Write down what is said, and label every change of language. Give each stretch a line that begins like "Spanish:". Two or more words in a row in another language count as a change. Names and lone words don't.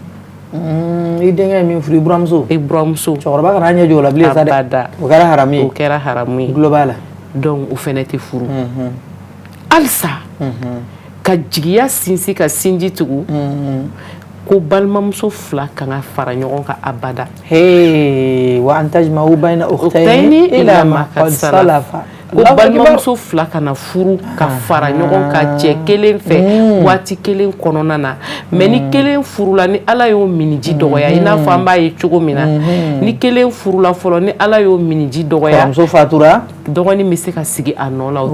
Bambara: i denkɛ min furu i buramuso cɛkɔrɔba kana ɲɛ jɔ o la bilen sa dɛ o kɛra haramu ye gulo b'a la donc o fɛnɛ tɛ furu halisa ka jigiya sinsin ka sinji tugu ko balimamuso fila kan ka fara ɲɔgɔn kan abada
Arabic: وأن تجمعوا بين الأختين إلا ما قد سلف
Bambara: ko balimamuso fila kana furu ka fara ɲɔgɔn kan cɛ kelen fɛ waati kelen kɔnɔna na mais ni kelen furula ni ala y'o miniji dɔgɔya i n'a fɔ an b'a ye cogo min na ni kelen furula fɔlɔ ni ala y'o miniji dɔgɔya kɔrɔmuso fatura dɔgɔnin bɛ se ka sigi a nɔ la